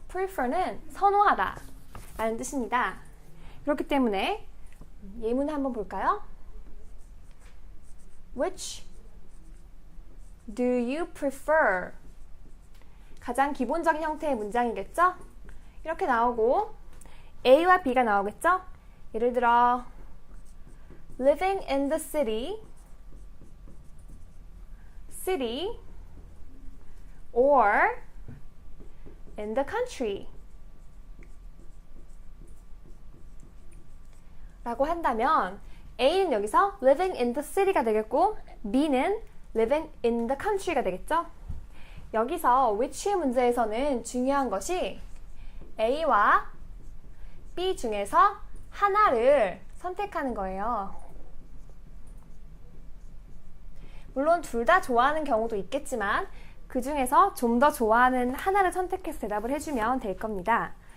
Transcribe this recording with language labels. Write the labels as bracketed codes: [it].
[ko] prefer는 선호하다 라는 뜻입니다. 그렇기 때문에 예문 한번 볼까요? [en] Which do you prefer? [ko] 가장 기본적인 형태의 문장이겠죠? 이렇게 나오고 A와 B가 나오겠죠? 예를 들어 [en] living in the city or in the country [ko] 라고 한다면 A는 여기서 [en] living in the city [ko] 가 되겠고 B는 [en] living in the country [ko] 가 되겠죠? 여기서 which 문제에서는 중요한 것이 A와 B 중에서 하나를 선택하는 거예요. 물론 둘 다 좋아하는 경우도 있겠지만 그 중에서 좀 더 좋아하는 하나를 선택해서 대답을 해주면 될 겁니다.